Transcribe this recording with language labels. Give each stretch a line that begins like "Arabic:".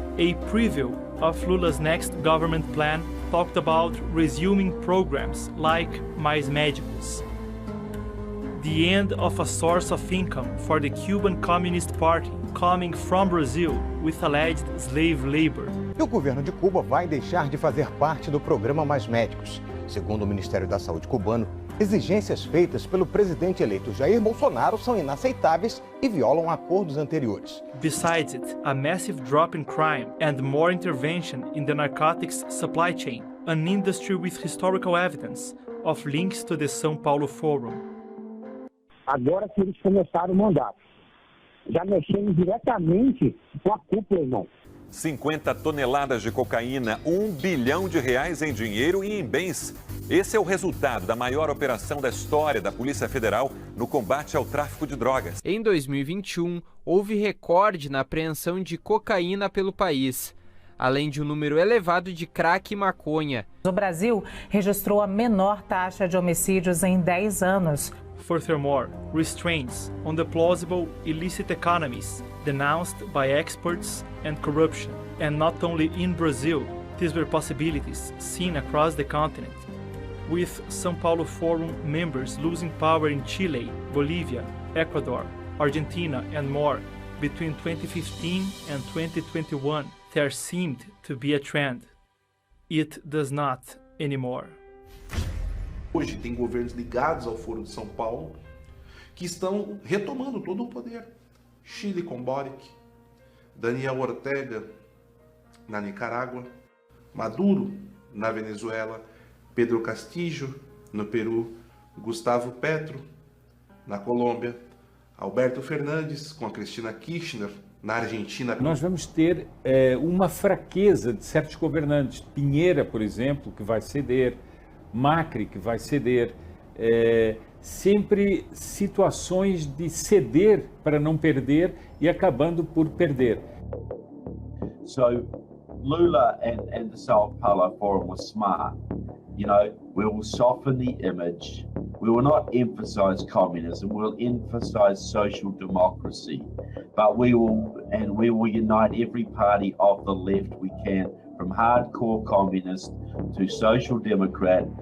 English: A preview of Lula's next government plan talked about resuming programs like Mais Médicos. The end of a source of income for the Cuban Communist Party coming from Brazil with alleged slave labor.
Portuguese: E o governo de Cuba vai deixar de fazer parte do programa Mais Médicos. Segundo o Ministério da Saúde cubano, exigências feitas pelo presidente eleito Jair Bolsonaro são inaceitáveis e violam acordos anteriores.
English: Besides it, a massive drop in crime and more intervention in the narcotics supply chain, an industry with historical evidence of links to the São Paulo Forum.
Portuguese: Agora que eles começaram o mandato, já mexemos diretamente com a cúpula, irmão. 50 toneladas de cocaína, R$1 bilhão em dinheiro e em bens. Esse é o resultado da maior operação da história da Polícia Federal no combate ao tráfico de drogas. Em 2021, houve recorde na apreensão de cocaína pelo país, além de um número elevado de crack e maconha. O Brasil registrou a menor taxa de homicídios em 10 anos.
English: Furthermore, restraints on the plausible illicit economies denounced by experts and corruption. And not only in Brazil, these were possibilities seen across the continent, with São Paulo Forum members losing power in Chile, Bolivia, Ecuador, Argentina, and more. Between 2015 and 2021, there seemed to be a trend. It does not anymore.
Portuguese: Hoje tem governos ligados ao Foro de São Paulo que estão retomando todo o poder. Chile com Boric, Daniel Ortega na Nicarágua, Maduro na Venezuela, Pedro Castillo no Peru, Gustavo Petro na Colômbia, Alberto Fernandes com a Cristina Kirchner na Argentina. Nós vamos ter uma fraqueza de certos governantes. Pinheira, por exemplo, que vai ceder, Macri, que vai ceder, sempre situações de ceder para não perder e acabando por perder.
English: So Lula and the Sao Paulo Forum were smart. You know, we will soften the image. We will not emphasize communism. We'll emphasize social democracy. But we will unite every party of the left we can, from hardcore communist to social democrat.